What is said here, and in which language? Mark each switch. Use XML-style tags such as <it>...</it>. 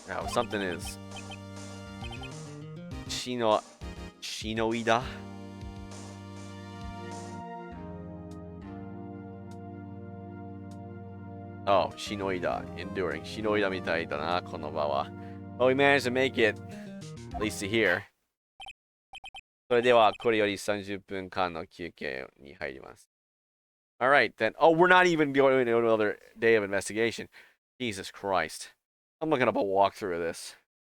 <en>Now something is shinoida. Oh,</en> <ja>shinoida, enduring. Shinoida mitai da na, kono ba wa.</ja> <en>Well, we managed to make it, at least to here.</en> <ja>それでは、これより30分間の休憩に入ります。</ja> <en>Alright, then. Oh, we're not even going to another day of investigation. Jesus Christ. I'm looking up a walkthrough of this.</en>